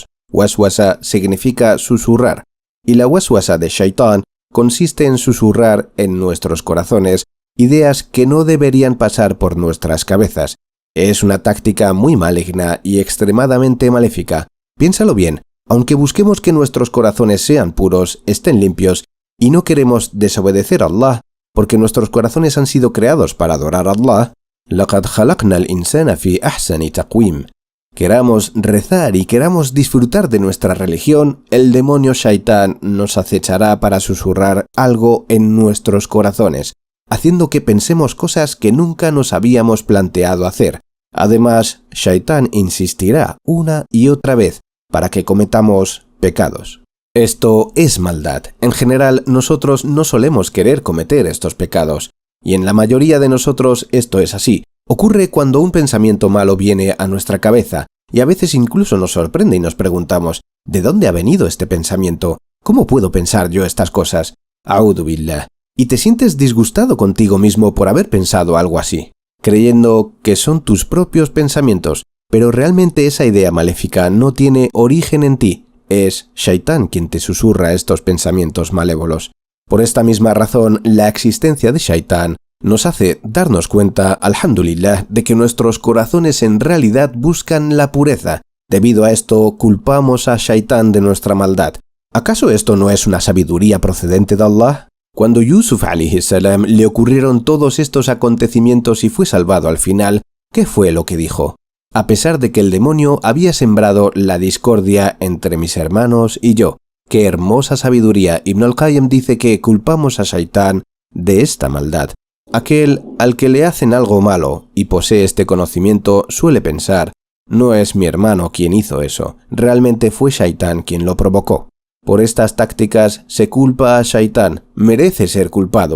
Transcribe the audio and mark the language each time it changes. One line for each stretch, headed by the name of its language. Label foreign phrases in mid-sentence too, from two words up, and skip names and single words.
Spanish: Waswasa significa susurrar, y la waswasa de Shaitán consiste en susurrar en nuestros corazones ideas que no deberían pasar por nuestras cabezas. Es una táctica muy maligna y extremadamente maléfica. Piénsalo bien, aunque busquemos que nuestros corazones sean puros, estén limpios, y no queremos desobedecer a Allah, porque nuestros corazones han sido creados para adorar a Allah,
Arabic: لَقَدْ خَلَقْنَا الْإِنسَانَ فِي أَحْسَنِ تَقْوِيمٍ.
Spanish: Queramos rezar y queramos disfrutar de nuestra religión, el demonio Shaitán nos acechará para susurrar algo en nuestros corazones, haciendo que pensemos cosas que nunca nos habíamos planteado hacer. Además, Shaitán insistirá una y otra vez para que cometamos pecados. Esto es maldad. En general, nosotros no solemos querer cometer estos pecados, y en la mayoría de nosotros esto es así. Ocurre cuando un pensamiento malo viene a nuestra cabeza, y a veces incluso nos sorprende y nos preguntamos, ¿de dónde ha venido este pensamiento? ¿Cómo puedo pensar yo estas cosas?
Arabic: أعوذ بالله.
Spanish: Y te sientes disgustado contigo mismo por haber pensado algo así, creyendo que son tus propios pensamientos, pero realmente esa idea maléfica no tiene origen en ti. es Shaitán quien te susurra estos pensamientos malévolos. Por esta misma razón, la existencia de Shaitán nos hace darnos cuenta, alhamdulillah, de que nuestros corazones en realidad buscan la pureza. Debido a esto, culpamos a Shaitán de nuestra maldad. ¿Acaso esto no es una sabiduría procedente de Allah? Cuando Yusuf
Arabic: عليه السلام
Spanish: le ocurrieron todos estos acontecimientos y fue salvado al final, ¿qué fue lo que dijo? A pesar de que el demonio había sembrado la discordia entre mis hermanos y yo. ¡Qué hermosa sabiduría! Ibn al-Qayyim dice que culpamos a Shaitán de esta maldad. Aquel al que le hacen algo malo y posee este conocimiento suele pensar, no es mi hermano quien hizo eso, realmente fue Shaitán quien lo provocó. Por estas tácticas se culpa a Shaitán, merece ser culpado.